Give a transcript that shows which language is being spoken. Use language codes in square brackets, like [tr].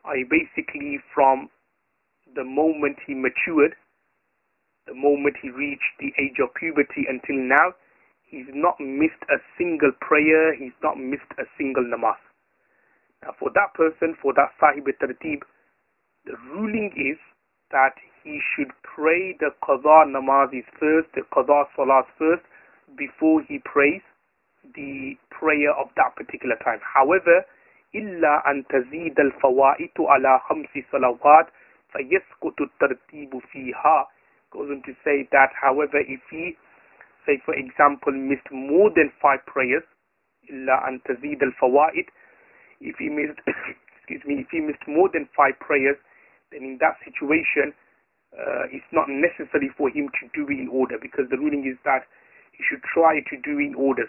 [en] Basically from the moment he matured, the moment he reached the age of puberty until now, he's not missed a single prayer, he's not missed a single namaz. Now for that person, for that Sahib Tartib, the ruling is that he should pray the Qadha namazis first, the Qadha salahs first, before he prays the prayer of that particular time. However, [ar] إِلَّا أَن تَزِيدَ الْفَوَائِتُ عَلَى خَمْسِ صَلَوَاتٍ فَيَسْقُطُ التَّرْتِيبُ فِيهَا. [en] Goes on to say that, however, if he, say for example, missed more than 5 prayers, [ar] إِلَّا أَن تَزِيدَ الْفَوَائِتُ, [en] if he missed, if he missed more than 5 prayers, then in that situation, it's not necessary for him to do it in order, because the ruling is that he should try to do it in order.